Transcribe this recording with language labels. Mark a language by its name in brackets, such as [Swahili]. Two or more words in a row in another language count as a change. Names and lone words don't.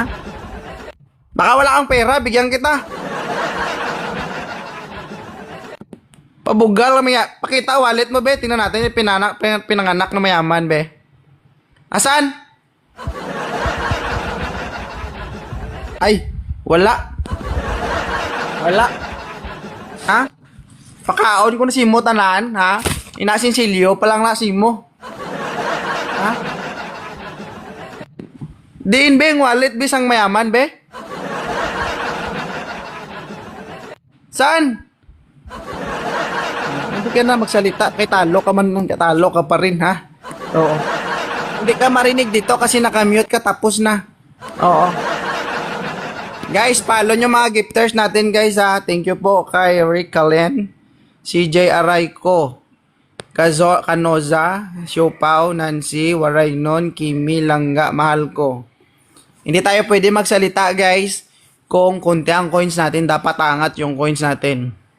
[Filipino] Baka wala kang pera, bigyan kita. [Hiligaynon] Pabugal kami. [Filipino] Pakita wallet mo, be. Tingnan natin yung pinanganak na mayaman, be. Asan? Ay, wala. Wala. Ha? [Hiligaynon] Pakaon ko na simo tanan, ha? Inasinsilyo pa lang na simo. Ha? Diin be, wallet bisang mayaman, be? [Filipino] Saan? Hindi ka na magsalita. [Hiligaynon] Kay talo ka man, talo ka pa rin, ha? [Filipino] Oo. Hindi ka marinig dito kasi nakamute ka, tapos na. Oo. Guys, follow nyo mga gifters natin, guys, ha? [English] Thank you [Filipino] po kay Rick Calen, CJ Arayco, Canoza, Siopaw, Nancy, Waraynon, Kimi, Langga, mahal ko. Hindi tayo pwede magsalita, guys, kung konti ang coins natin, dapat angat yung coins natin.